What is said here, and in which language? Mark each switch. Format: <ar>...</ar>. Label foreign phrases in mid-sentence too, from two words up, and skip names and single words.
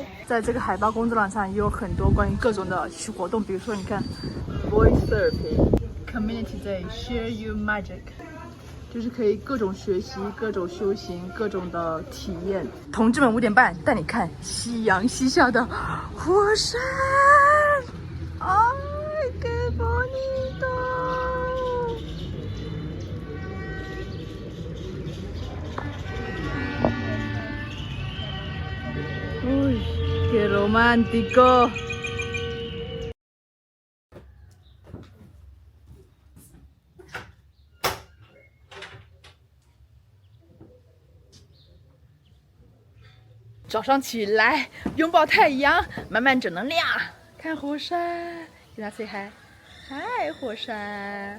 <zh>在这个海豹工作坊上也有很多关于各种的活动，比如说你看 ，Voice Therapy、Community Day、Share Your Magic。就是可以各种学习、各种修行、各种的体验。同志们5点半带你看夕阳西下的火山。哎，给</zh> <es>bonito。uy, qué romántico。</es> <zh>早上起来拥抱太阳，满满正能量，看火山，给他</zh> <en>say hi，</en> <zh>嗨火山。</zh>